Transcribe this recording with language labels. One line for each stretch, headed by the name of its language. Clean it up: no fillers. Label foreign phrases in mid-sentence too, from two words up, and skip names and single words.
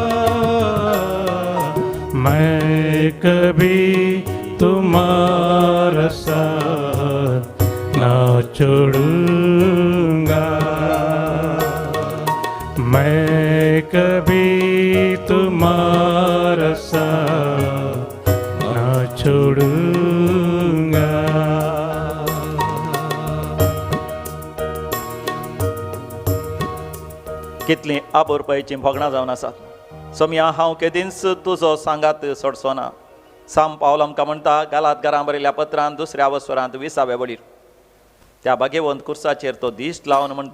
Hindi: मैं कभी तुम्हारा साथ ना छोड़ूंगा। मैं कभी तुम्हारा साथ ना छोड़ूंगा।
Konkani: कितलीं आबोरपळीचीं भोगणां जावन आसात. सोम्या हांव केदींच तुजो सांगात सोडचो ना. साम पावल आमकां म्हणटा गालात घरां बरयल्या पत्रांत 2ऱ्या वस्वरांत 20व्या वडीर त्या भाग्यवंत कुर्साचेर तो दिश्ट लावन म्हणटा.